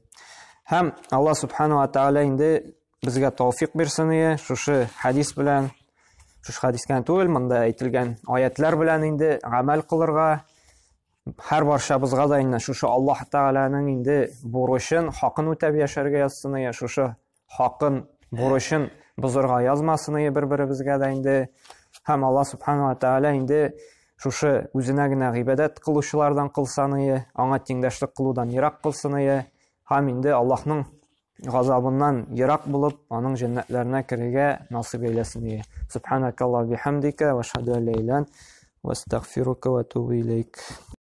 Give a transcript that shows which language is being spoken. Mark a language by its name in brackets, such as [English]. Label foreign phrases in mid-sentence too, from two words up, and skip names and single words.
[Tatar] Һәм [Arabic] الله سبحانه وتعالى [Tatar] инде безгә тауфик бирсен, шушы хадис белән, шушы хадискә түгел, монда әйтелгән аятлар белән инде гамәл кылырга, һәр барчабызга да инде шушы Аллаһ Тәгаләнең инде бурычын, хакын үтәп яшәргә язсын, шушы хакын, бурычын бозырга язмасын бер-беребезгә да инде. Һәм [Arabic] الله سبحانه وتعالى [Tatar] инде шушы үзенә генә гыйбадәт кылучылардан кылсын, аңа тиңдәшлек кылудан ерак кылсын, һәм инде Аллаһның газабыннан ерак булып, аның җәннәтләренә керергә насыйп әйләсен. [Arabic] سبحانك اللهم وبحمدك وأشهد أن لا إله إلا أنت وأستغفرك وأتوب إليك.